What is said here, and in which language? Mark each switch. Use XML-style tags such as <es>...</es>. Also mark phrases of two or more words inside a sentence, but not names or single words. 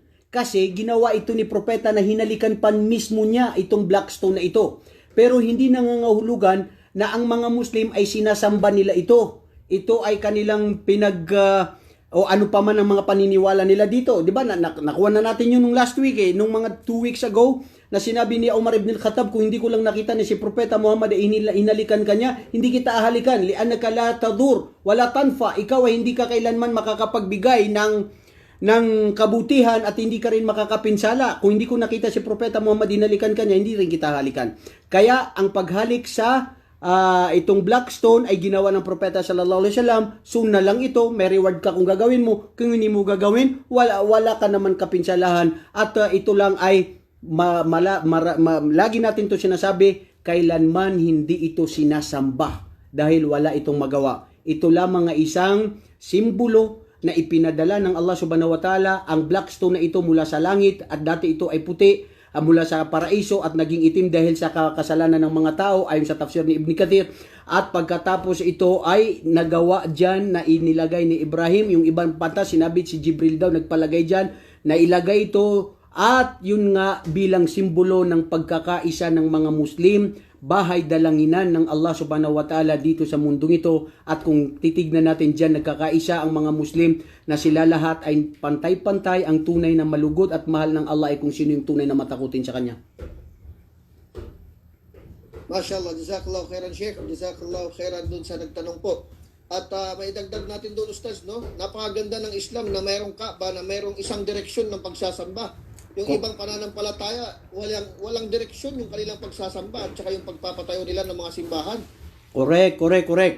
<tl>Kasi ginawa ito ni Propeta na hinalikan pa mismo niya itong Blackstone na ito. Pero hindi nangangahulugan na ang mga Muslim ay sinasamba nila ito. Ito ay kanilang o ano pa man ang mga paniniwala nila dito. Di ba? Nakuha na natin yun nung</tl> <en>last week</en> <tl>nung mga</tl> <en>2 weeks ago,</en> <tl>na sinabi ni Umar ibn al-Khattab, kung hindi ko lang nakita ni si Propeta Muhammad ay inalikan kanya, hindi kita ahalikan.</tl> <ar>لأنك لا تضر ولا تنفع.</ar> <tl>Ikaw ay hindi ka kailanman makakapagbigay ng kabutihan at hindi ka rin makakapinsala. Kung hindi ko nakita si Propeta Muhammad inalikan kanya, hindi rin kita halikan. Kaya ang paghalik sa itong</tl> <en>black stone</en> <tl>ay ginawa ng Propeta</tl> <ar>صلى الله عليه وسلم.</ar> <tl>Soon na lang ito, may reward ka kung gagawin mo. Kung hindi mo gagawin, wala ka naman kapinsalahan. At ito lang ay lagi natin to sinasabi, kailanman hindi ito sinasamba dahil wala itong magawa. Ito lamang ay isang simbolo na ipinadala ng Allah</tl> <ar>سبحانه وتعالى.</ar> <tl>Ang</tl> <en>black stone</en> <tl>na ito mula sa langit, at dati ito ay puti mula sa paraiso at naging itim dahil sa kasalanan ng mga tao ayon sa tafsir ni Ibn Kathir. At pagkatapos ito ay nagawa dyan na inilagay ni Ibrahim. Yung ibang panta, sinabi si Jibril daw nagpalagay dyan na ilagay ito, at yun nga bilang simbolo ng pagkakaisa ng mga Muslim, bahay dalanginan ng Allah</tl> <ar>سبحانه وتعالى</ar> <tl>dito sa mundong ito. At kung titignan natin dyan, nagkakaisa ang mga Muslim na sila lahat ay pantay-pantay. Ang tunay na malugod at mahal ng Allah ay kung sino yung tunay na matakutin sa Kanya.</tl> <ar>ما شاء الله، جزاك الله خيرا</ar> <tl>Sheikh,</tl> <ar>جزاك الله خيرا</ar> <tl>dun sa nagtanong po. At may dagdag natin doon, Ustaz, no? Napakaganda ng Islam na mayroong Kaaba, na mayroong isang direksyon ng pagsasamba. Yung ibang pananampalataya, walang direksyon yung kanilang pagsasamba at saka yung pagpapatayo nila ng mga simbahan. Correct.</tl>